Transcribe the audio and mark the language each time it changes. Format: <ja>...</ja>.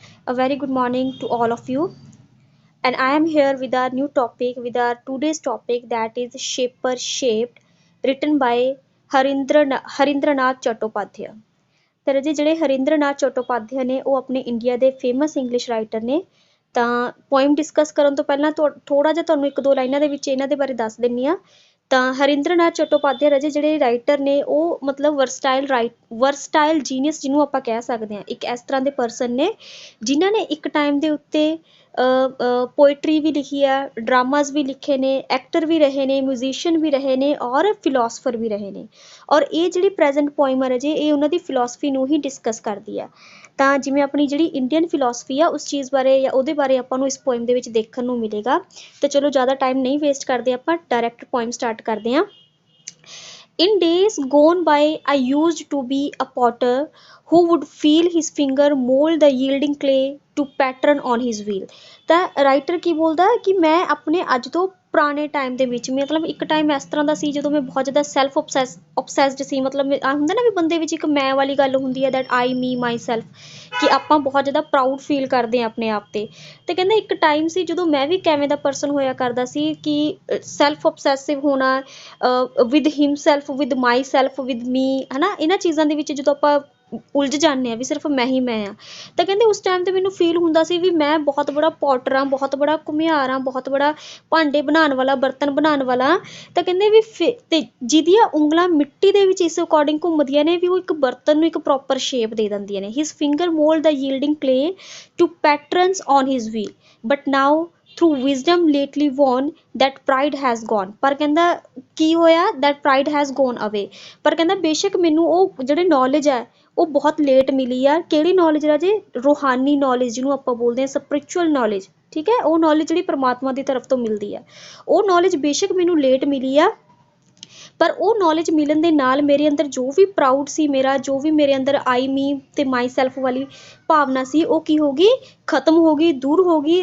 <en>A very good morning to all of you. And I am here with our new topic, with our today's topic that is Shaper Shaped, written by Harindranath Chattopadhyay.</en> <pa>ਤੇ ਰਾਜੇ ਜਿਹੜੇ ਹਰਿੰਦਰਨਾਥ ਚਟੋਪਾਧਿਆਏ ਨੇ ਉਹ ਆਪਣੇ India ਦੇ famous English writer ਨੇ। ਤਾਂ poem discuss ਕਰਨ ਤੋਂ ਪਹਿਲਾਂ ਥੋੜ੍ਹਾ ਜਿਹਾ ਤੁਹਾਨੂੰ ਇੱਕ ਦੋ ਲਾਈਨਾਂ ਦੇ ਵਿੱਚ ਇਹਨਾਂ ਦੇ ਬਾਰੇ ਦੱਸ ਦਿੰਦੀ ਹਾਂ। ਤਾਂ ਹਰਿੰਦਰਨਾਥ ਚਟੋਪਾਧਿਆਏ ਰਾਜੇ ਜਿਹੜੇ ਰਾਈਟਰ ਨੇ ਉਹ ਮਤਲਬ ਵਰਸਟਾਈਲ ਜੀਨੀਅਸ ਜਿਹਨੂੰ ਆਪਾਂ ਕਹਿ ਸਕਦੇ ਹਾਂ, ਇੱਕ ਇਸ ਤਰ੍ਹਾਂ ਦੇ ਪਰਸਨ ਨੇ ਜਿਨ੍ਹਾਂ ਨੇ ਇੱਕ ਟਾਈਮ ਦੇ ਉੱਤੇ ਪੋਇਟਰੀ ਵੀ ਲਿਖੀ ਆ, ਡਰਾਮਾਜ਼ ਵੀ ਲਿਖੇ ਨੇ, ਐਕਟਰ ਵੀ ਰਹੇ ਨੇ, ਮਿਊਜ਼ੀਸ਼ੀਅਨ ਵੀ ਰਹੇ ਨੇ ਔਰ ਫਿਲੋਸਫਰ ਵੀ ਰਹੇ ਨੇ। ਔਰ ਇਹ ਜਿਹੜੀ ਪ੍ਰੈਜ਼ੈਂਟ ਪੋਇਮ ਆ ਰਾਜੇ ਇਹ ਉਹਨਾਂ ਦੀ ਫਿਲੋਸਫੀ ਨੂੰ ਹੀ ਡਿਸਕਸ ਕਰਦੀ ਆ। ਤਾਂ ਜਿਵੇਂ ਆਪਣੀ ਜਿਹੜੀ ਇੰਡੀਅਨ ਫਿਲੋਸਫੀ ਆ ਉਸ ਚੀਜ਼ ਬਾਰੇ ਜਾਂ ਉਹਦੇ ਬਾਰੇ ਆਪਾਂ ਨੂੰ ਇਸ ਪੋਇਮ ਦੇ ਵਿੱਚ ਦੇਖਣ ਨੂੰ ਮਿਲੇਗਾ। ਤਾਂ ਚਲੋ ਜ਼ਿਆਦਾ ਟਾਈਮ ਨਹੀਂ ਵੇਸਟ ਕਰਦੇ, ਆਪਾਂ ਡਾਇਰੈਕਟ ਪੋਇਮ ਸਟਾਰਟ ਕਰਦੇ ਹਾਂ।</pa> <en>In days gone by, I used to be a potter who would feel his finger mold the yielding clay to pattern on his wheel।</en> <pa>ਤਾਂ ਰਾਈਟਰ ਕੀ ਬੋਲਦਾ ਕਿ ਮੈਂ ਆਪਣੇ ਅੱਜ ਤੋਂ ਪੁਰਾਣੇ ਟਾਈਮ ਦੇ ਵਿੱਚ ਮਤਲਬ ਇੱਕ ਟਾਈਮ ਇਸ ਤਰ੍ਹਾਂ ਦਾ ਸੀ ਜਦੋਂ ਮੈਂ ਬਹੁਤ ਜ਼ਿਆਦਾ ਸੈਲਫ ਓਬਸੈਸਡ ਸੀ। ਮਤਲਬ ਆ ਹੁੰਦਾ ਨਾ ਵੀ ਬੰਦੇ ਵਿੱਚ ਇੱਕ ਮੈਂ ਵਾਲੀ ਗੱਲ ਹੁੰਦੀ ਹੈ,</pa> <en>that I me myself,</en> <pa>ਕਿ ਆਪਾਂ ਬਹੁਤ ਜ਼ਿਆਦਾ ਪ੍ਰਾਊਡ ਫੀਲ ਕਰਦੇ ਹਾਂ ਆਪਣੇ ਆਪ 'ਤੇ। ਅਤੇ ਕਹਿੰਦੇ ਇੱਕ ਟਾਈਮ ਸੀ ਜਦੋਂ ਮੈਂ ਵੀ ਕਿਵੇਂ ਦਾ ਪਰਸਨ ਹੋਇਆ ਕਰਦਾ ਸੀ ਕਿ ਸੈਲਫ ਓਬਸੈਸਿਵ ਹੋਣਾ</pa> <en>with himself, with myself, with me,</en> <pa>ਹੈ ਨਾ। ਇਹਨਾਂ ਚੀਜ਼ਾਂ ਦੇ ਵਿੱਚ ਜਦੋਂ ਆਪਾਂ ਉਲਝ ਜਾਂਦੇ ਹਾਂ ਵੀ ਸਿਰਫ ਮੈਂ ਹੀ ਮੈਂ ਹਾਂ। ਤਾਂ ਕਹਿੰਦੇ ਉਸ ਟਾਈਮ 'ਤੇ ਮੈਨੂੰ ਫੀਲ ਹੁੰਦਾ ਸੀ ਵੀ ਮੈਂ ਬਹੁਤ ਬੜਾ ਪੋਟਰ ਹਾਂ, ਬਹੁਤ ਬੜਾ ਘੁਮਿਆਰ ਹਾਂ, ਬਹੁਤ ਬੜਾ ਭਾਂਡੇ ਬਣਾਉਣ ਵਾਲਾ, ਬਰਤਨ ਬਣਾਉਣ ਵਾਲਾ। ਤਾਂ ਕਹਿੰਦੇ ਵੀ ਅਤੇ ਜਿਹਦੀਆਂ ਉਂਗਲਾਂ ਮਿੱਟੀ ਦੇ ਵਿੱਚ ਇਸ ਅਕੋਰਡਿੰਗ ਘੁੰਮਦੀਆਂ ਨੇ ਵੀ ਉਹ ਇੱਕ ਬਰਤਨ ਨੂੰ ਇੱਕ ਪ੍ਰੋਪਰ ਸ਼ੇਪ ਦੇ ਦਿੰਦੀਆਂ ਨੇ।</pa> <en>His finger mould the yielding clay to patterns on his wheel, but now through wisdom lately won that pride has gone।</en> <pa>ਪਰ ਕਹਿੰਦਾ ਕੀ ਹੋਇਆ,</pa> <en>that pride has gone away।</en> <pa>ਪਰ ਕਹਿੰਦਾ ਬੇਸ਼ੱਕ ਮੈਨੂੰ ਉਹ ਜਿਹੜੀ ਨੌਲੇਜ ਹੈ ਉਹ ਬਹੁਤ ਲੇਟ ਮਿਲੀ ਆ। ਕਿਹੜੀ ਨੌਲੇਜ ਰਾਜੇ? ਰੂਹਾਨੀ ਨੌਲੇਜ, ਜਿਹਨੂੰ ਆਪਾਂ ਬੋਲਦੇ ਹਾਂ ਸਪਿਰਿਚੁਅਲ ਨੌਲੇਜ, ਠੀਕ ਹੈ। ਉਹ ਨੌਲੇਜ ਜਿਹੜੀ ਪਰਮਾਤਮਾ ਦੀ ਤਰਫ ਤੋਂ ਮਿਲਦੀ ਆ, ਉਹ ਨੌਲੇਜ ਬੇਸ਼ੱਕ ਮੈਨੂੰ ਲੇਟ ਮਿਲੀ ਆ, ਪਰ ਉਹ ਨੌਲੇਜ ਮਿਲਣ ਦੇ ਨਾਲ ਮੇਰੇ ਅੰਦਰ ਜੋ ਵੀ ਪ੍ਰਾਊਡ ਸੀ, ਮੇਰਾ ਜੋ ਵੀ ਮੇਰੇ ਅੰਦਰ ਆਈ ਮੀ ਅਤੇ ਮਾਈ ਸੈਲਫ ਵਾਲੀ ਭਾਵਨਾ ਸੀ ਉਹ ਕੀ ਹੋ ਗਈ, ਖਤਮ ਹੋ ਗਈ, ਦੂਰ ਹੋ ਗਈ।</pa>